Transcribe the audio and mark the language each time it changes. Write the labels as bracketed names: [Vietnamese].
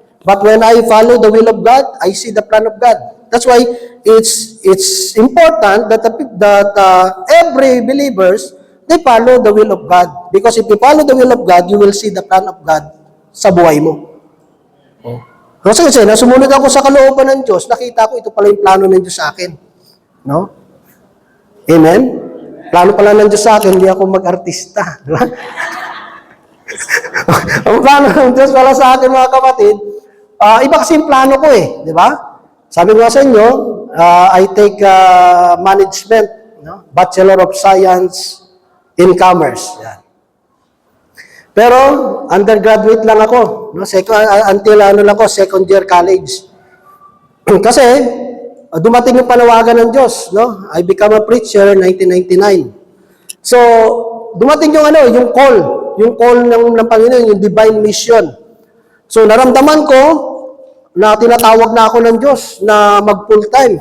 [English] But when I follow the will of God, I see the plan of God. That's why it's important that every believers, they follow the will of God. Because if you follow the will of God, you will see the plan of God [Filipino] sa buhay mo. Kasi nasumunod ako sa kalooban ng Diyos, nakita ko ito pala yung plano ng Diyos sa akin. No? Amen? Plano pala ng Diyos sa akin, hindi ako mag-artista. Di ba? Ang plano ng Diyos pala sa akin, mga kapatid, iba kasi yung plano ko eh. Di ba? Sabi ko sa inyo, [English] I take management, [Filipino] no? [English] Bachelor of Science in Commerce. Yan. [Filipino] Pero, undergraduate lang ako. [English] No? Until second year college. [Filipino] Kasi, dumating yung panawagan ng Diyos. [English] No? I become a preacher 1999. [Filipino] So, dumating yung call. Yung call ng Panginoon, yung divine mission. So, naramdaman ko na tinatawag na ako ng Diyos na mag full-time.